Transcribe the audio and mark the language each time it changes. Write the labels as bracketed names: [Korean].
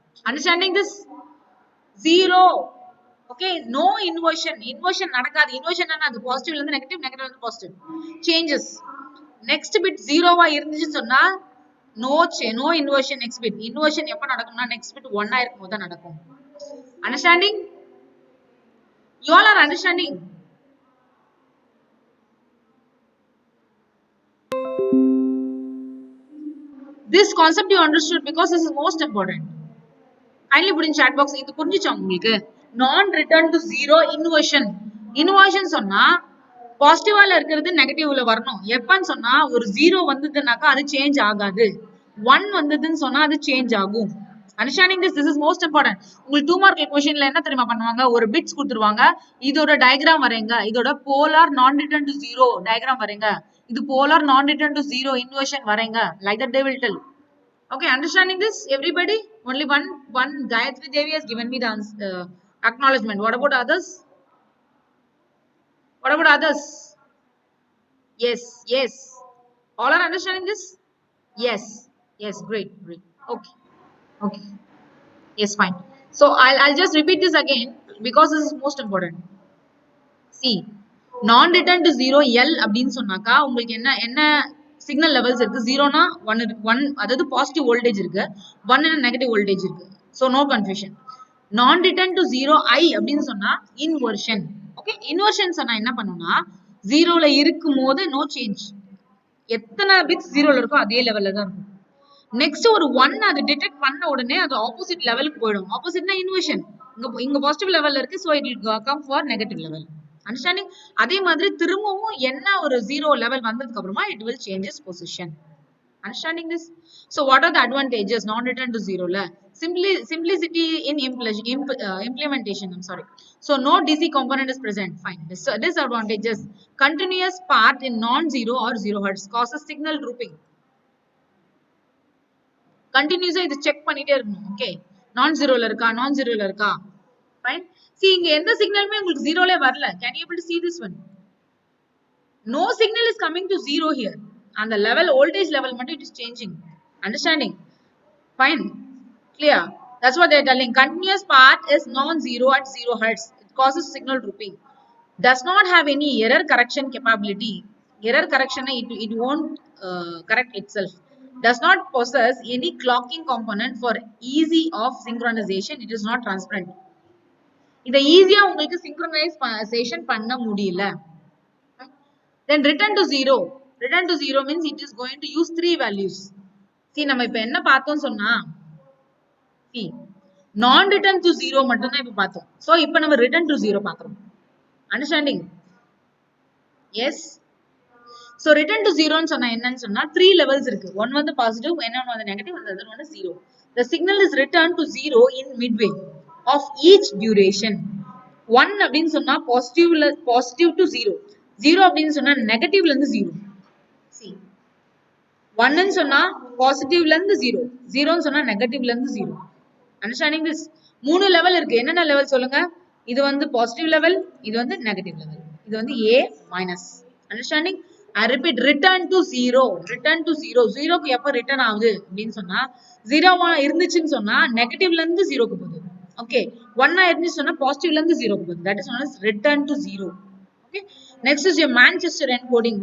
[English] Understanding this? 0. Okay no inversion. Inversion நடக்காது. [Tamil] Inversion என்ன? அது பாசிட்டிவ்ல இருந்து நெகட்டிவ், நெகட்டிவ்ல இருந்து பாசிட்டிவ். சேஞ்சஸ். நெக்ஸ்ட் பிட் 0வா இருந்துச்சுன்னு சொன்னா no inversion next bit. Inversion எப்ப நடக்கும்னா நெக்ஸ்ட் பிட் 1 ஆ இருக்கும்போது தான் நடக்கும். [English] Understanding? You all are understanding? This concept you understood because this is most important. Kindly put in chat box. [Tamil] இது புரிஞ்சுச்சா உங்களுக்கு? நான் ரிட்டர்ன் டு 0 இன்வர்ஷன். இன்வர்ஷன் சொன்னா பாசிட்டிவால இருக்கிறது நெகட்டிவ்ல வரணும். எப்பன்னு சொன்னா ஒரு 0 வந்ததுனாக்கா அது சேஞ்ச் ஆகாது. 1 வந்ததுன்னு சொன்னா அது சேஞ்ச் ஆகும். [English] Understanding this is most important. [Tamil] உங்களுக்கு 2 மார்க் क्वेश्चनல என்ன தெரியுமா பண்ணுவாங்க? ஒரு பிட்ஸ் கொடுத்துருவாங்க. இதோட டயகிராம் வரைங்க. இதோட போலார் நான் ரிட்டர்ன் டு 0 டயகிராம் வரைங்க. இது போலார் நான் return to 0 inversion வரைங்க. [English] Like that they will tell. Okay, understanding this, everybody? Only one Gayatri Devi has given me the acknowledgement. What about others? What about others? Yes, yes. All are understanding this? Yes, yes. Great, great. Okay, okay. Yes, fine. So I'll just repeat this again because this is most important. [Tamil] See, நான் return to 0 L அப்படின்னு சொன்னாக்கா உங்களுக்கு என்ன என்ன signal levels இருக்கு? 0னா 1 இருக்கு. 1 அதாவது positive voltage இருக்கு. 1 நெகட்டிவ் வோல்டேஜ் இருக்கு. [English] So no confusion. [Tamil] நான் ரிட்டர்ன் டு 0 I அப்படின்னு சொன்னா இன்வர்ஷன். ஓகே இன்வர்ஷன் சொன்னா என்ன பண்ணும்னா 0ல இருக்கும் போது நோ சேஞ்ச். எத்தனை பிட்ஸ் 0ல இருக்கோ அதே லெவல்ல தான் இருக்கும். நெக்ஸ்ட் ஒரு 1 அது டிடெக்ட் பண்ண உடனே அது ஆப்போசிட் லெவலுக்கு போயிடும். ஆப்போசிட்னா இன்வர்ஷன். இங்க பாசிட்டிவ் லெவல்ல இருக்கு. [English] So it will come for negative level. [Tamil] Understanding? அதே மாதிரி திரும்பவும் என்ன ஒரு 0 லெவல் வந்ததுக்கு அப்புறமா [English] It will changes position. Understanding this? So what are the advantages non-return to 0 la? Simplicity in implementation. I'm sorry. So no DC component is present. Fine. Disadvantages: continuous path in non-zero or 0 hertz causes signal drooping. [Tamil] Continuously இது check பண்ணிட்டே இருக்கணும். Okay நான் ஜீரோல இருக்கா, நான் ஜீரோல இருக்கா. Fine. See இங்க எந்த சிக்னலுமே உங்களுக்கு ஜீரோல வரல. [English] Can you able to see this one? No signal is coming to 0 here. And the level, voltage level, it is changing. Understanding? Fine. Clear? That's what they're telling. Continuous path is non-zero at 0 hertz. It causes signal drooping. Does not have any error correction capability. Error correction, it won't correct itself. Does not possess any clocking component for easy off synchronization. It is not transparent. [Tamil] இதை ஈஸியா உங்களுக்கு synchronization பண்ண முடியல. [English] Then return to 0. Return to 0 means it is going to use 3 values. [Tamil] See, நம்ம இப்ப என்ன பார்த்தோம் சொன்னா see, non-return to 0 மட்டும் தான் இப்ப பார்த்தோம். So, இப்ப நம்ம return to 0 பார்க்கிறோம். [English] Understanding? Yes? [Tamil] So, return to 0 ன்னு சொன்னா என்னன்னு சொன்னா 3 levels இருக்கு. [English] One வந்து positive, one வந்து negative, and the other one is 0. The signal is returned to 0 in midway of each duration. [Tamil] 1 அப்படின்னு சொன்னா positive to 0. 0 அப்படின்னு சொன்னா நெகட்டிவ்ல இருந்து 0. See. 1 ன்னு சொன்னா பாசிட்டிவ்ல இருந்து 0. 0 ன்னு சொன்னா நெகட்டிவ்ல இருந்து 0. [English] Understanding this? [Tamil] 3 லெவல் இருக்கு. என்னென்ன லெவல் சொல்லுங்க? இது வந்து பாசிட்டிவ் லெவல், இது வந்து நெகட்டிவ் லெவல். இது வந்து A minus. Understanding? [English] I repeat, return to 0. Return to 0. [Tamil] 0க்கு எப்ப ரிட்டர்ன் ஆகுது அப்படின்னு சொன்னா 0 இருந்துச்சுன்னு சொன்னா நெகட்டிவ்ல இருந்து 0க்கு போகுது. ஓகே 1 இருந்துச்சு சொன்னா பாசிட்டிவ்ல இருந்து 0க்கு போகுது. [English] That is known as return to 0. Okay. Next is your Manchester encoding.